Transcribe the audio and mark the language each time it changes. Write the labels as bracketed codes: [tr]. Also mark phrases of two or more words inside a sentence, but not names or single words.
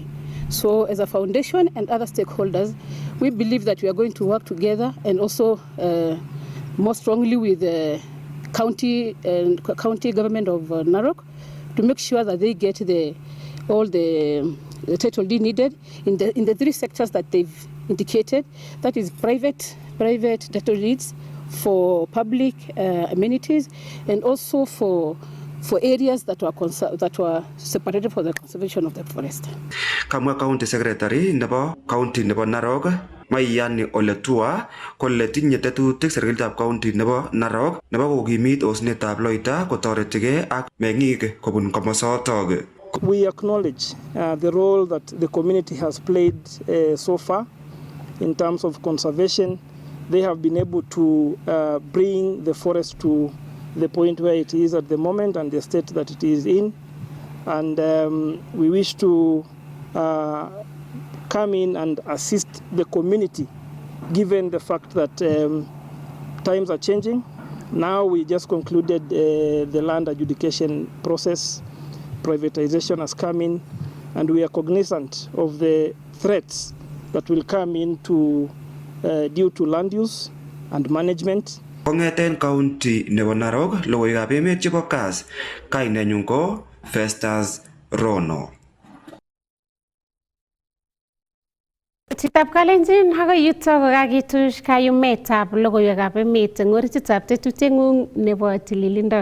[en] So as a foundation and other stakeholders, we believe that we are going to work together and also more strongly with the county government of Narok to make sure that they get all the title deed needed in the three sectors that they've indicated. That is private title deeds, for public amenities, and also for areas that were separated for the conservation of the forest. [kln] Kamwa [en] County Secretary [kln] nebo County nebo Narok Maiyani Oletua kole tinye tetutik serikalitab County nebo Narok nebo kokimit osnetab Loita kotoretige ak meng'ik kobun komosotok. [en] We acknowledge the role that the community has played so far in terms of conservation. They have been able to bring the forest to the point where it is at the moment and the state that it is in. And we wish to come in and assist the community, given the fact that times are changing. Now we just concluded the land adjudication process. Privatization has come in, and we are cognizant of the threats that will come into due to land use and management. [kln] Kongeten County nebo Narok, logoiwekab emet chebo Kass, kainenyu ko Festus Rono. Chitab Kalenjin akoi yutok kokakituch kayumetab logoiwekab emet eng orititab tetutieng'ung nebo tililindo.